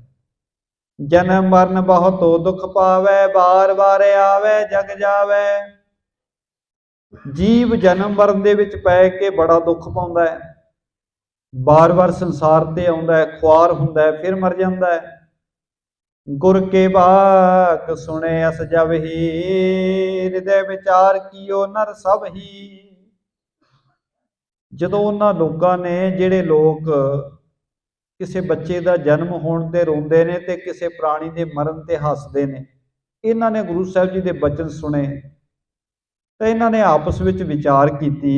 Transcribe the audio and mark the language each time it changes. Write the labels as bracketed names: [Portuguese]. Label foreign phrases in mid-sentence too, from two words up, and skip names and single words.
[Punjabi] ਜਨਮ ਮਰਨ ਬਹੁਤੋ ਦੁੱਖ ਪਾਵੈ, ਬਾਰ ਬਾਰ ਆਵੈ ਜਗ ਜਾਵੈ। ਜੀਵ ਜਨਮ ਮਰਨ ਦੇ ਵਿੱਚ ਪੈ ਕੇ ਬੜਾ ਦੁੱਖ ਪਾਉਂਦਾ ਹੈ, ਬਾਰ-ਬਾਰ ਸੰਸਾਰ ਤੇ ਆਉਂਦਾ ਹੈ, ਖੁਆਰ ਹੁੰਦਾ ਹੈ, ਫਿਰ ਮਰ ਜਾਂਦਾ ਹੈ। [Braj] गुर के बाक सुने अस जब ही, हृदय विचार कियो नर सब ही। [Punjabi] ਜਦੋਂ ਉਹਨਾਂ ਲੋਕਾਂ ਨੇ ਜਿਹੜੇ ਲੋਕ ਕਿਸੇ ਬੱਚੇ ਦਾ ਜਨਮ ਹੋਣ ਤੇ ਰੋਂਦੇ ਨੇ ਤੇ ਕਿਸੇ ਪ੍ਰਾਣੀ ਦੇ ਮਰਨ ਤੇ ਹੱਸਦੇ ਨੇ, ਇਹਨਾਂ ਨੇ ਗੁਰੂ ਸਾਹਿਬ ਜੀ ਦੇ ਬਚਨ ਸੁਣੇ ਤੇ ਇਹਨਾਂ ਨੇ ਆਪਸ ਵਿੱਚ ਵਿਚਾਰ ਕੀਤੀ।